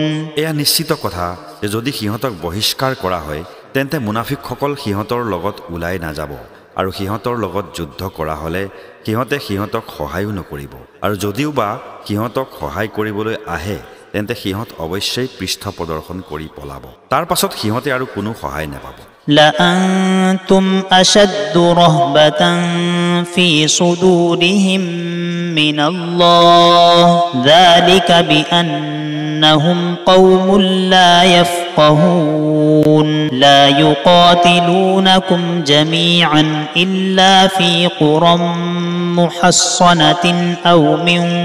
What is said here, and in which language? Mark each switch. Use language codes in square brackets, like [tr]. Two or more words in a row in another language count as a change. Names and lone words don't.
[as] এয়া নিশ্চিত কথা যে যদি সিহঁতক বহিষ্কাৰ কৰা হয় তেন্তে মুনাফিকসকল সিহঁতৰ লগত ওলাই নাযাব আৰু সিহঁতৰ লগত যুদ্ধ কৰা হলে সিহঁতে সিহঁতক সহায়ো নকৰিব আৰু যদিও বা সিহঁতক সহায় কৰিবলৈ আহে তেন্তে সিহঁত অৱশ্যেই পৃষ্ঠ প্ৰদৰ্শন কৰি পলাব তাৰ পাছত সিহঁতে আৰু কোনো সহায় নাপাব [ar] لأنتم أشد رهبة في صدورهم من الله ذلك بأنهم قوم لا يفقهون يفقهون لا يقاتلونكم جميعا إلا في قرى محصنة أو من